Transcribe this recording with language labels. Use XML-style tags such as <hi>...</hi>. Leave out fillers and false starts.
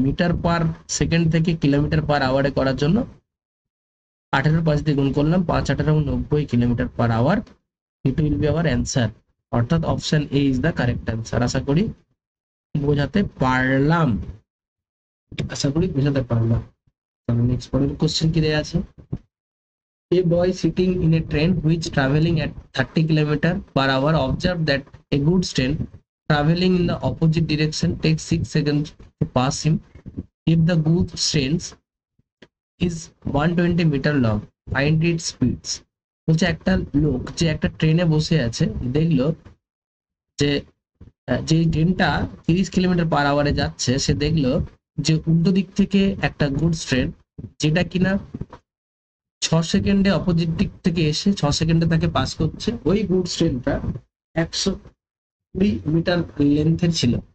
<bn>Metre per second থেকে kilometre পার আওয়ারে করার জন্য 18/5 দিয়ে গুণ করলাম, 5 18 90 kilometre per hour.</bn> <en>It will be our answer, অর্থাৎ option A is the correct answer.</en> <bn>আশা করি বোঝাতে পারলাম, আশা করি বোঝাতে পারলাম। তাহলে নেক্সট পরের কোশ্চেন কি দেয়া আছে,</bn> <en>a boy sitting in a train which traveling at 30 km/h observed that a goods train traveling in the opposite direction takes 6 seconds to pass him. If the goods train is 120 meter long, find its speeds.</en> <bn>বলছে একটা লোক যে একটা ট্রেনে বসে আছে দেখলো যে যে ট্রেনটা 30 কিলোমিটার পার আওয়ারে যাচ্ছে, সে দেখলো যে উল্টো দিক থেকে একটা গুডস ট্রেন, যেটা কিনা 6 সেকেন্ডে অপোজিট দিক থেকে এসে 6 সেকেন্ডে তাকে পাস করছে, ওই গুডস ট্রেনটা 120 মিটার লেন্থের ছিল।</bn>